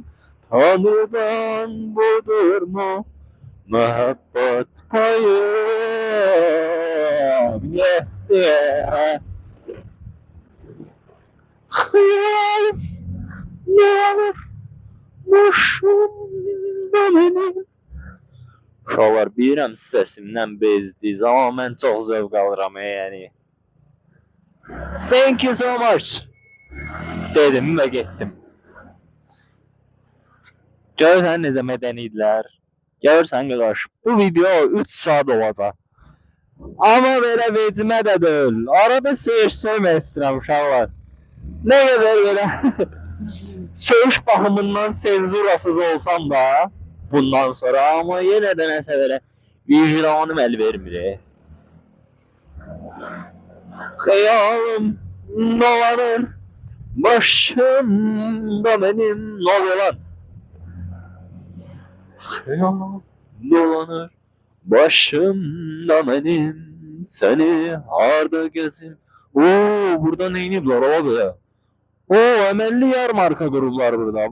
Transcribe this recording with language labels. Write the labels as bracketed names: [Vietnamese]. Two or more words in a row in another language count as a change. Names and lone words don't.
[Turkish] Tanrı'dan budur mu? [Azerbaijani] Mehabbet payım. [English] Yeah, yeah. [Turkish] Hayalim ne olur başımda benim. [Azerbaijani] Uşaqlar, bilirəm səsimdən bezdiyiz, amma mən çox zövq alıram yəni. [English] Thank you so much [Azerbaijani] dedim və getdim. Görürsən necə mədəniydiler. Görürsən qardaş, bu video 3 saat olacaq. Amma belə vecimə də deyil. Arada söymək istəyirəm uşaqlar. Nə qədər belə söyüş baxımından senzurasız olsam da bundan sonra, amma yenə də nəsə belə vicdanım əl vermir. Xəyalım dolanır başımda benim. [Turkish] Ne oluyor lan? [Azerbaijani] Xəyalım dolanır başımda benim. [Turkish] Seni harda gezim. [Azerbaijani] Oo, burada neyiniblər abi? Oo, əməlli yarmarka qurublar burada.